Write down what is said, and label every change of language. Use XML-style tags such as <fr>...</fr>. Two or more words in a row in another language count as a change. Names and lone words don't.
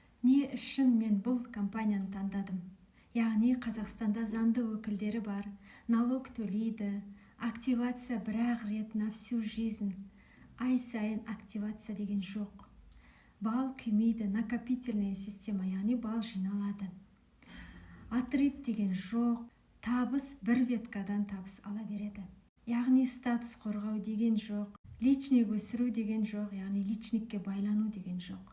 <kk>Не үшін мен бұл компанияны таңдадым? Яғни Қазақстанда заңды өкілдері бар, налог төлейді, активация бір-ақ рет</kk> <ru>на всю жизнь.</ru> <kk>Ай сайын активация деген жоқ. Бал күймейді,</kk> <ru>накопительная система,</ru> <kk>яғни бал жиналады. Отрыв деген жоқ, табыс бір веткадан табыс ала береді. Яғни статус қорғау деген жоқ, личник өсіру деген жоқ, яғни личникке байлану деген жоқ.</kk>